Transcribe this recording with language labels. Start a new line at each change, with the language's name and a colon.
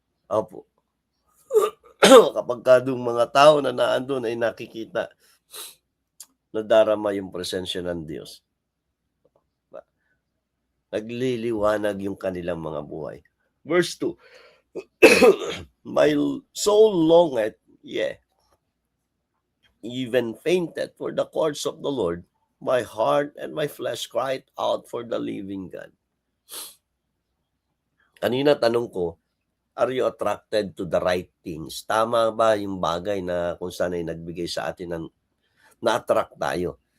Filipino: Opo. Kapag yung mga tao na naandun ay nakikita, nadarama yung presensya ng Diyos, nagliliwanag yung kanilang mga buhay.
English: Verse 2, my soul longeth, even fainted for the courts of the Lord. My heart and my flesh cried out for the living God.
Filipino: Kanina tanong ko,
English: are you attracted to the right things?
Filipino: Tama ba yung bagay na kung saan ay nagbigay sa atin ng na-attract tayo?